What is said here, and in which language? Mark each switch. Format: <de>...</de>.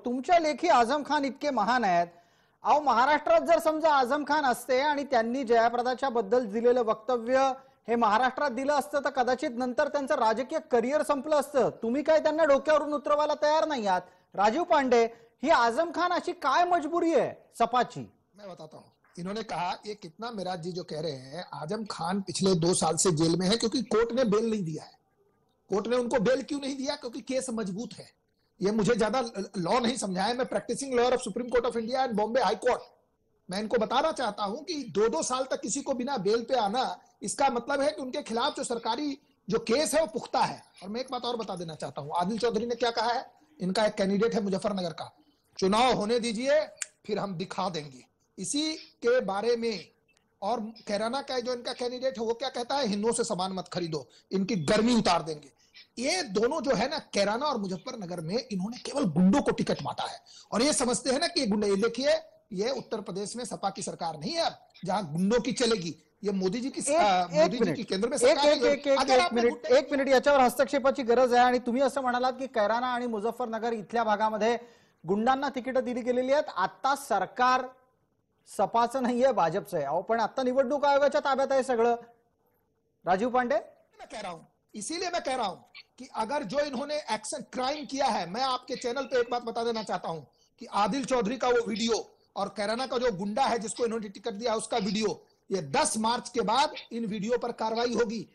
<mr>तुमच्या लेखी आझम खान इतके महान आहेत. अहो, महाराष्ट्रात जर समजा आझम खान असते आणि त्यांनी जयाप्रदाच्या बद्दल दिलेलं वक्तव्य हे महाराष्ट्रात दिलं असतं तर कदाचित नंतर त्यांचं राजकीय करिअर संपलं असतं. तुम्ही काय त्यांना डोक्यावरून उतरवायला तयार नाही आहात. राजीव पांडे, ही आझम खान अशी काय मजबुरी है सपाची?</mr> <hi>मैं बताता हूँ. इन्होंने कहा, ये कितना मिराज जी जो कह रहे हैं, आजम खान पिछले 2 साल से जेल में है क्योंकि कोर्ट ने बेल नहीं दिया है. कोर्ट ने उनको बेल क्यों नहीं दिया? क्योंकि केस मजबूत है. ये मुझे ज्यादा लॉ नहीं समझाया, मैं practising lawyer of supreme court of India and Bombay high court. मैं इनको बताना चाहता हूं कि 2-2 साल तक किसी को बिना बेल पे आना, इसका मतलब है कि उनके खिलाफ जो सरकारी जो केस है वो पुख्ता है. और मैं एक बात और बता देना चाहता हूं, आदिल चौधरी ने क्या कहा है, इनका एक कैंडिडेट है मुजफ्फरनगर का, चुनाव होने दीजिए फिर हम दिखा देंगे, इसी के बारे में. और कैराना का जो इनका कैंडिडेट है वो क्या कहता है, हिंदुओं से सामान मत खरीदो, इनकी गर्मी उतार देंगे. ये दोनों जो है ना, कैराना और मुजफ्फरनगर में इन्होंने केवल गुंडों को टिकट बांटा है. और ये समझते हैं ना कि गुंडे, ये देखिए, ये उत्तर प्रदेश में सपा की सरकार नहीं है अब जहां गुंडों की चलेगी, ये मोदी जी की केंद्र में सरकार है.</hi> <mr>एक मिनिट, याच्यावर हस्तक्षेपाची गरज आहे. आणि तुम्ही असं म्हणालात की कैराना आणि मुझफ्फरनगर इथल्या भागामध्ये गुंडांना तिकीट दिली गेलेली आहेत. आता सरकार सपाचं नाहीये, भाजपचं आहे. अहो, पण आता निवडणूक आयोगाच्या ताब्यात आहे सगळं. राजीव पांडे,</mr> <hi>मैं कह रहा हूं, इसीलिए मैं कह रहा हूं कि अगर जो इन्होंने एक्शन क्राइम किया है, मैं आपके चैनल पे एक बात बता देना चाहता हूं कि आदिल चौधरी का वो वीडियो और कैराना का जो गुंडा है जिसको इन्होंने टिकट दिया उसका वीडियो, ये 10 मार्च के बाद इन वीडियो पर कार्रवाई होगी.</hi>